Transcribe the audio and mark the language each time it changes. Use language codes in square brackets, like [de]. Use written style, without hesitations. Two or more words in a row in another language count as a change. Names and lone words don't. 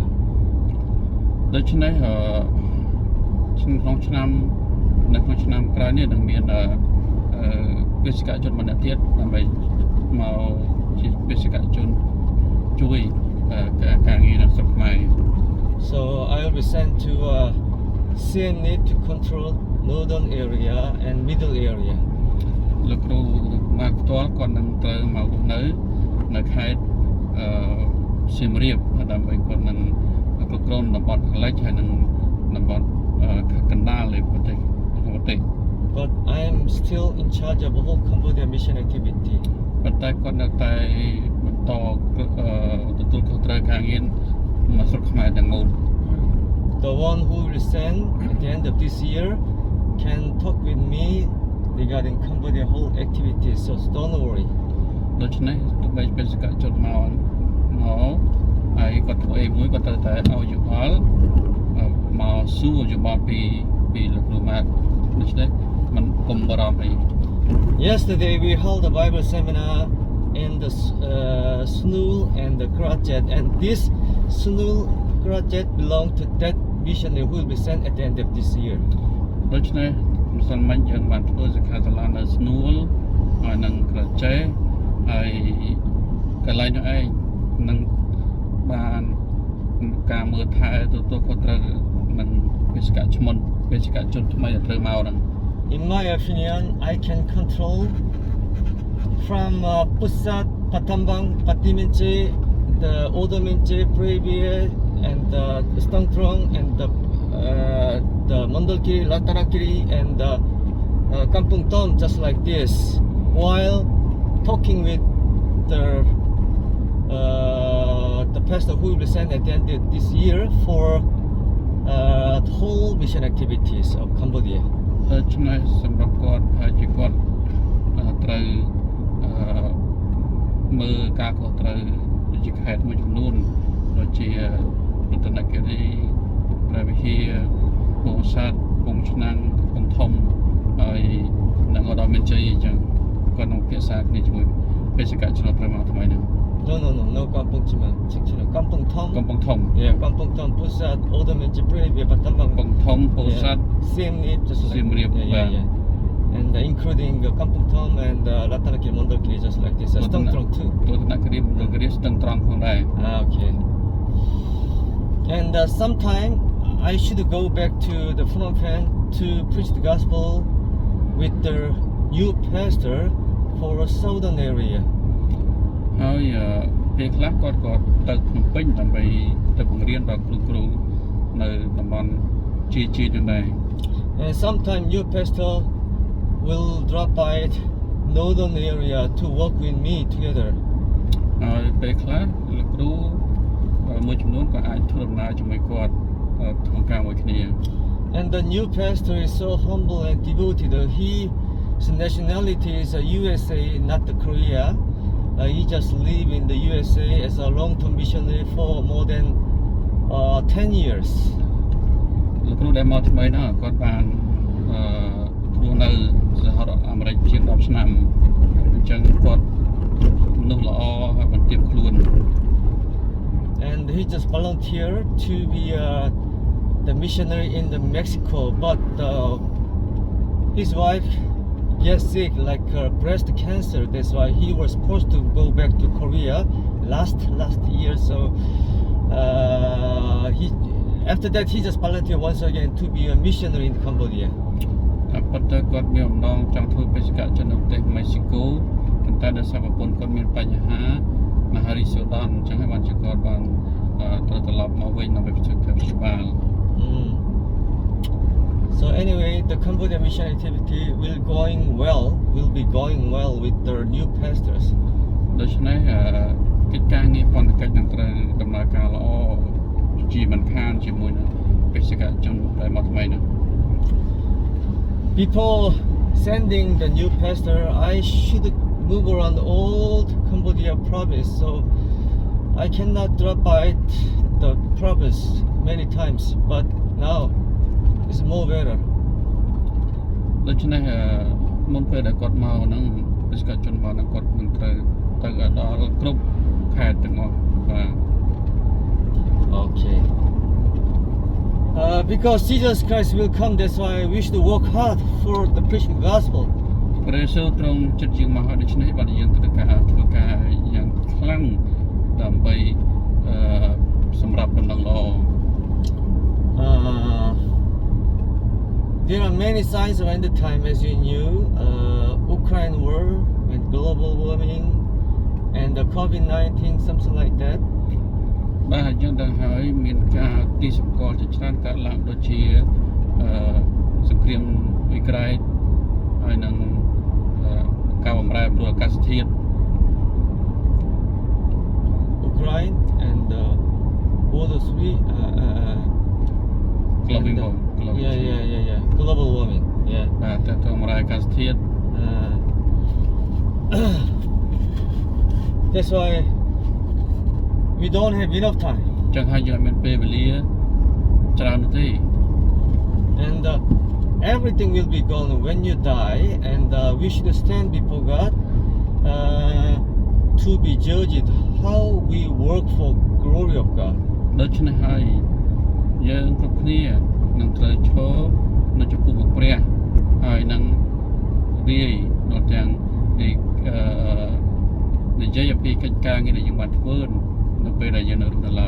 [km] ដូច្នេះក្នុងឆ្នាំក្រោយនេះនឹងមានបេសកជនម្នាក់ទៀតដើម្បីមកជាបេសកជនជួយការងារនៅស្រុកខ្មែរ [en] So I will be sent to CNA to control northern area and middle area. [km] លោកគ្រូមកផ្ទាល់គាត់នឹងត្រូវមករស់នៅខេត្តសៀមរាបដើម្បីគាត់នឹងគ្រប់គ្រងតំបន់ខាងលិចហើយនឹងតំបន់កណ្ដាលនៃប្រទេស [en] But I am still in charge of the whole Cambodia mission activity. [km] ប៉ុន្តែគាត់នៅតែបន្តទទួលខុសត្រូវការងារមកស្រុកខ្មែរទាំងមូល [en] The one who will send at the end of this year can talk with me regarding Cambodia whole activity, so don't worry. [km] ដូច្នេះទោះបីបេសកជនមកហើយគាត់ធ្វើអីមួយគាត់ត្រូវតែឲ្យយោបល់មកសួរយោបល់ពីលោកគ្រូម៉ាក់ដូច្នេះមិនកុំបារម្ភអី [en] Yesterday we held a Bible seminar in the Snul and the Grajet, and this Snul Grajet belong to that missionary who will be sent at the end of this year. [km] ដូច្នេះម្សិលមិញយើងបានធ្វើសិក្ខាសាលានៅស្នួលហើយនឹងក្រចេះហើយកន្លែងនោះឯងនឹងបានការមើលថែទទួលខុសត្រូវនឹងបេសកជនថ្មីដែលត្រូវមកហ្នឹង [en] In my opinion, I can control from Pusat, Patambang, Patiminche, the Odominche, Previa, and the Stongtrong, and the Mandalkiri, Latarakiri, and Kampung Tom, just like this, while talking with the pastor who will be sent at the end of this year for whole mission activities of Cambodia. [km] ដូច្នេះសម្រាប់គាត់ហើយជាគាត់ត្រូវមើលការខុសត្រូវជាខេត្តមួយចំនួនដូចជារតនគិរីព្រះវិហារពោធិ៍សាត់កំពង់ឆ្នាំងកំពង់ធំហើយនិងឧត្តរមានជ័យអញ្ចឹងគាត់នឹងភាសាគ្នាជាមួយបេសកជនប្រមាណថ្មីហ្នឹង [en] No Kampong Chima. Kampong Tom. [km] កំពង់ធំ [en] Yeah, Kampong Tom, Pusat, Oldham, Jibril, Batambang. [km] កំពង់ធំពោធិ៍សាត់ [en] Same name, just like Siem Reap, yeah. And including Kampong Tom and Ratanakiri, Mondolkiri, just like this. Stong Trong too. [km] រតនគិរីមណ្ឌលគិរីស្ទឹងត្រង់ផងដែរ [en] Okay. And sometime I should go back to the Phnom Penh to preach the gospel with the new pastor for a southern area. [km] ហើយពេលខ្លះគាត់ក៏ទៅភ្នំពេញដើម្បីទៅបង្រៀនដល់គ្រូនៅតំបន់ជាទាំងដែរ [en] And sometime new pastor will drop by northern area to work with me together. [km] ហើយពេលខ្លះលោកគ្រូមួយចំនួនក៏អាចធ្វើដំណើរជាមួយគាត់ក្នុងការមួយគ្នា [en] And the new pastor is so humble and devoted. His nationality is USA, not the Korea. He just live in the USA as a long-term missionary for more than 10 years. [km] លោកគ្រូដែលមកថ្មីហ្នឹងគាត់បានគ្រូនៅសហរដ្ឋអាមេរិកជាង10ឆ្នាំអញ្ចឹងគាត់មនុស្សល្អហើយបានទៀមខ្លួន [en] And he just volunteered to be the missionary in the Mexico, but his wife gets sick like breast cancer. That's why he was supposed to go back to Korea last year. So after that he just volunteered once again to be a missionary in Cambodia. [km] ប៉ុន្តែគាត់មានអំណងចង់ធ្វើបេសកជននៅប្រទេសមេស៊ីកូប៉ុន្តែដោយសារប្រពន្ធគាត់មានបញ្ហាមហារីកសូដនអញ្ចឹងហើយបានជាគាត់បានត្រូវត្រឡប់មកវិញដើម្បីជួយការព្យាបាល [en] So anyway, the Cambodia mission activity will be going well with the new pastors. [km] ដូច្នេះកិច្ចការងារបន្តកិច្ចនឹងត្រូវដំណើរការល្អជាមិនខានជាមួយនឹងបេសកជនដែលមកថ្មីនោះ [en] Before sending the new pastor, I should move around old Cambodia province, so I cannot drop by the province many times. But now it's more better. [km] ដូច្នេះមុនពេលដែលគាត់មកហ្នឹងបេសកជនមកហ្នឹងគាត់នឹងត្រូវទៅដល់គ្រប់ខេត្តទាំងអស់បាទ [en] Okay. Because Jesus Christ will come, that's why we should work hard for the preaching the gospel. [km] ព្រះយេស៊ូវទ្រង់ចិត្តយើងមកហើយដូច្នេះបាទយើងត្រូវការធ្វើការយ៉ាងខ្លាំងដើម្បីសម្រាប់ដំណឹងល្អ [en] There are many signs of end time, as you knew. Ukraine war and global warming and the COVID-19, something like that. [km] បាទយើងដឹងហើយមានការទីសម្គាល់ជាច្រើនកើតឡើងដូចជាសង្គ្រាមអ៊ុយក្រែនហើយនឹងការបំរែបំរួលអាកាសធាតុ [en] Ukraine and water three global warming global warming. Yeah. [km] បាទតើទៅបំរែអាកាសធាតុ [en] That's why we don't have enough time. [km] ចឹងហើយយើងអត់មានពេលវេលាច្រើនទេ [en] And everything will be gone when you die, and we should stand before God to be judged how we work for glory of God. [km] ដូច្នេះហើយយើងគ្រប់គ្នានឹងត្រូវឈរនៅចំពោះមុខព្រះហើយនឹងរាយដល់ទាំងនិយាយអំពីកិច្ចការងារដែលយើងបានធ្វើនៅពេលដែលយើងនៅរស់នៅឡើយ